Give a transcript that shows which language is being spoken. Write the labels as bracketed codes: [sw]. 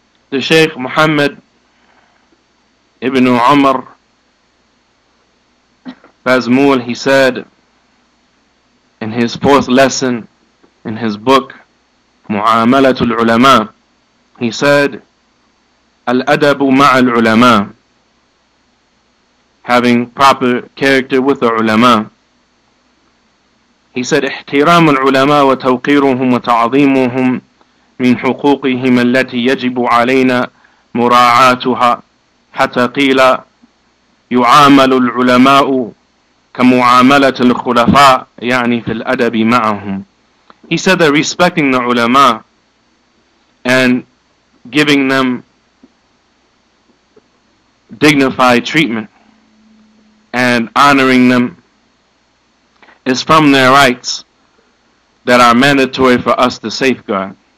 [en] The Shaykh Muhammad ibn Umar Baazmul, he said in his 4th lesson in his book Mu'amalatul Ulama, he said, [ar] Al-adabu ma'al ulama, [en] having proper character with the ulama. He said, [ar] احترام العلماء وتوقيرهم وتعظيمهم من حقوقهم التي يجب علينا مراعاتها حتى قيل يعامل العلماء كمعاملة الخلفاء يعني في الأدب معهم. [en] He said that respecting the ulama and giving them dignified treatment and honoring them is from their rights that are mandatory for us to safeguard.